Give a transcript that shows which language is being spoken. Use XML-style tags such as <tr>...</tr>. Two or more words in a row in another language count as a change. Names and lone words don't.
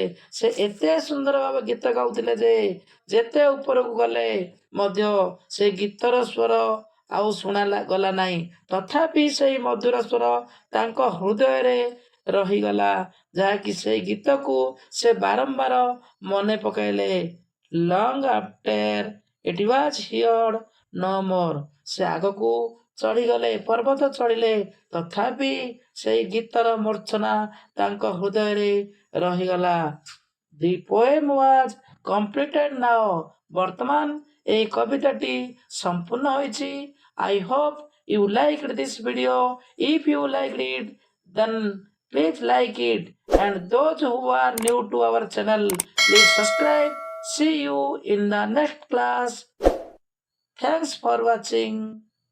<or>ସେ ଏତେ ସୁନ୍ଦର ଭାବେ ଗୀତ ଗାଉଥିଲେ ଯେ ଯେତେ ଉପରକୁ ଗଲେ ମଧ୍ୟ ସେ ଗୀତର ସ୍ୱର ଆଉ ଶୁଣା ଗଲା ନାହିଁ. ତଥାପି ସେଇ ମଧୁର ସ୍ୱର ତାଙ୍କ ହୃଦୟରେ ରହିଗଲା, ଯାହାକି ସେଇ ଗୀତକୁ ସେ ବାରମ୍ବାର ମନେ ପକାଇଲେ.</or> <en>long after it was heard no more,</en> <or>ସେ ଆଗକୁ ଚଢ଼ିଗଲେ, ପର୍ବତ ଚଢ଼ିଲେ, ତଥାପି ସେଇ ଗୀତର ମୂର୍ଚ୍ଛନା ତାଙ୍କ ହୃଦୟରେ ରହିଗଲା.</or> <en>The poem was completed now,</en> <or>ବର୍ତ୍ତମାନ ଏହି କବିତାଟି ସମ୍ପୂର୍ଣ୍ଣ ହୋଇଛି.</or> <en>I hope you liked this video. If you liked it, then please like it. And those who are new to our channel, please subscribe. See you in the next class. Thanks for watching.</en>